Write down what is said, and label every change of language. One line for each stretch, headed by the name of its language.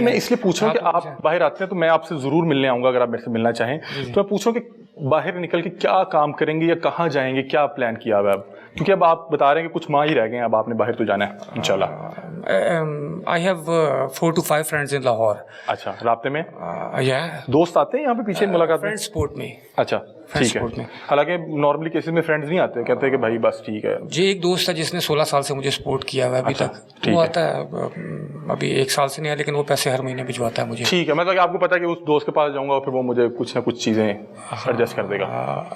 Urdu: میں اس لیے پوچھ رہا ہوں کہ آپ باہر آتے ہیں تو میں آپ سے ضرور ملنے آؤں گا اگر آپ میرے سے ملنا چاہیں. تو میں پوچھ رہا ہوں کہ باہر نکل کے کیا کام کریں گے یا کہاں جائیں گے، کیا پلان کیا ہوا ہے اب؟ کیونکہ اب آپ بتا رہے ہیں کہ کچھ ماہ ہی رہ گئے ہیں، اب آپ نے باہر تو جانا ہے انشاءاللہ.
English: I have 4 to 5 friends in Lahore.
Urdu: اچھا رابطے میں؟ دوست آتے ہیں یہاں پہ پیچھے ملاقات میں؟ فرینڈ سپورٹ میں. اچھا ٹھیک ہے. حالانکہ نارملی کیسز میں فرینڈز نہیں آتے، کہتے ہیں کہ بھائی بس ٹھیک ہے. جی ایک دوست ہے جس نے 16 سال سے مجھے سپورٹ کیا ہوا ہے ابھی تک، وہ آتا ہے ابھی 1 سال سے نہیں ہے لیکن وہ پیسے ہر مہینے بھجواتا ہے مجھے. ٹھیک ہے. مطلب کہ آپ کو پتا ہے کہ اس دوست کے پاس جاؤں گا اور پھر وہ مجھے کچھ نہ کچھ چیزیں ایڈجسٹ کر دے گا.